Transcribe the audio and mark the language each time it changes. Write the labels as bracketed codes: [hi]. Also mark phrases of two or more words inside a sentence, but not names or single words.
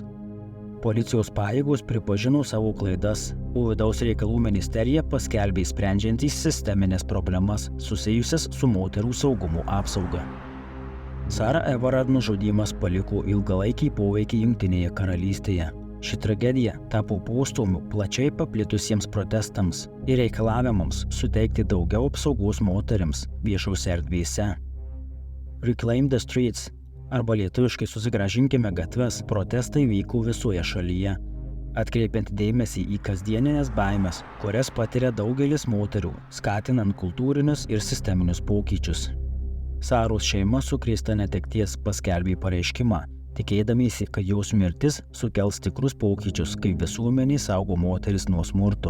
[lt] Policijos pajėgos pripažino savo klaidas, o Vidaus reikalų ministerija paskelbė sprendžiantys sisteminės problemas susijusias su moterų saugumo apsauga. Sarah Everard nužudymas paliko ilgalaikį poveikį Jungtinėje karalystėje. Ši tragedija tapo postūmiu plačiai paplitusiems protestams ir reikalavimams suteikti daugiau apsaugos moterims viešose erdvėse. Reclaim the Streets arba lietuviškai Susigrąžinkime gatves protestai vyko visoje šalyje, atkreipiant dėmesį į kasdieninės baimes, kurias patiria daugelis moterų, skatinant kultūrinius ir sisteminius pokyčius. Saros šeima sukrėsta netekties paskelbė pareiškimą, tikėdamiesi, kad jos mirtis sukels tikrus pokyčius, kaip visuomenė saugo moteris nuo smurto.